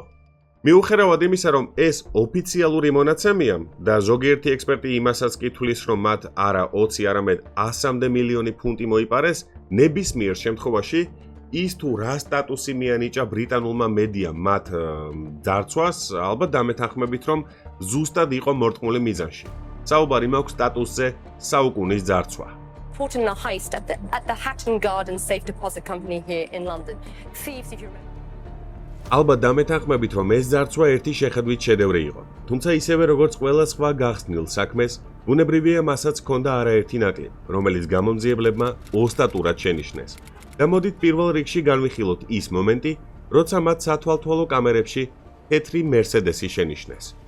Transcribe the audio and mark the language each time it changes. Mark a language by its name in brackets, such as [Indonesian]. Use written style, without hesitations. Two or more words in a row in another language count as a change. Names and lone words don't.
[Georgian] მიუხედავად იმისა, რომ ეს ოფიციალური მონაცემია და ზოგიერთი ექსპერტი იმასაც კი თვლის, რომ მათ არა 20, არამედ 100-მდე მილიონი ფუნტი მოიპარეს, ნებისმიერ შემთხვევაში ის თუ რა სტატუსი მიანიჭა ბრიტანულმა მედიამ მათ ძარცვას, ალბათ დამეთანხმებით, რომ ზუსტად იყო მორტყმული მიზანში. საუბარი მაქვს სტატუსზე საუკუნის ძარცვა. [English] Caught in a heist at the Hatton Garden Safe Deposit Company here in London. Thieves, if you remember. [Georgian] ალბათ დამეთანხმებით, რომ ეს ძარცვა ერთი შეხედვით შედევრი იყო. თუმცა ისევე როგორც ყველა სხვა გახსნილ საქმეს, ბუნებრივია მასაც ჰქონდა არაერთი ნაკლი, რომელიც გამომძიებლებმა ოსტატურად შენიშნეს. და მოდით პირველ რიგში განვიხილოთ ის მომენტი, როცა მათ სათვალთვალო კამერებში თეთრი მერსედესი შენიშნეს.